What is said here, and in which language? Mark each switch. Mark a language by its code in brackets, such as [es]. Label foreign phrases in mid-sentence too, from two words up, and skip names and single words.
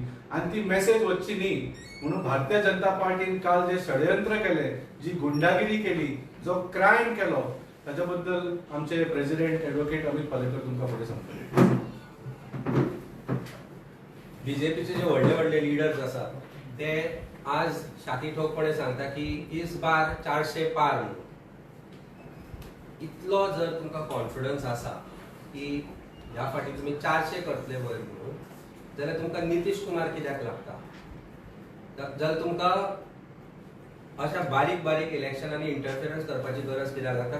[kok] आनी ती मेसेज वचची न्ही म्हणून भारतीय जनता पार्टीन काल जे षडयंत्र केले, जी गुंडागिरी केली, जो क्रायम केलो ताच्या बद्दल आमचे प्रेसिडेंट एडव्होकेट अमित पालेकर तुमकां फुडें सांगतले. बीजेपीचे जे व्हडले व्हडले लिडर्स आसा ते आज छाती ठोकपणे सांगता की [hi] इस बार 400 पार. [kok] इतलो जर तुमकां कॉन्फिडन्स आसा की ह्या फाटी तुम्ही 400 करतले वयर म्हणून जाल्यार तुमकां नितीश कुमार कित्याक लागता. जाल्यार तुमकां अशा बारीक बारीक इलेक्शनांनी इंटरफिरन्स करपाची गरज कित्याक लागता.